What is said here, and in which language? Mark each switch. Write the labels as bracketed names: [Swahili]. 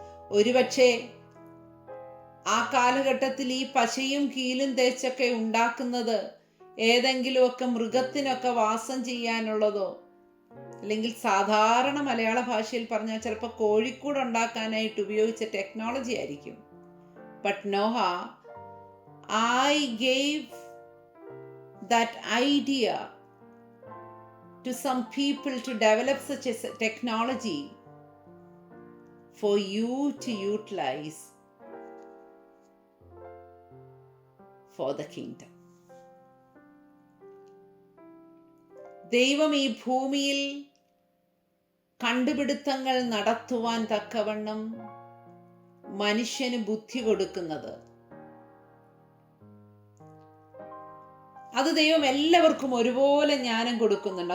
[Malayalam] ഒരുപക്ഷെ ആ കാലഘട്ടത്തിൽ ഈ പശയും കീലും തേച്ചൊക്കെ ഉണ്ടാക്കുന്നത് ഏതെങ്കിലുമൊക്കെ മൃഗത്തിനൊക്കെ വാസം ചെയ്യാനുള്ളതോ, അല്ലെങ്കിൽ സാധാരണ മലയാള ഭാഷയിൽ പറഞ്ഞാൽ ചിലപ്പോൾ കോഴിക്കൂട് ഉണ്ടാക്കാനായിട്ട് ഉപയോഗിച്ച ടെക്നോളജി ആയിരിക്കും. [English] But Noah, I gave that idea to some people to develop such a technology for you to utilize for the kingdom. [Malayalam] ദൈവം ഈ ഭൂമിയിൽ കണ്ടുപിടുത്തങ്ങൾ നടത്തുവാൻ തക്കവണ്ണം മനുഷ്യന് ബുദ്ധി കൊടുക്കുന്നത്, അത് ദൈവം എല്ലാവർക്കും ഒരുപോലെ ജ്ഞാനം കൊടുക്കുന്നുണ്ട്.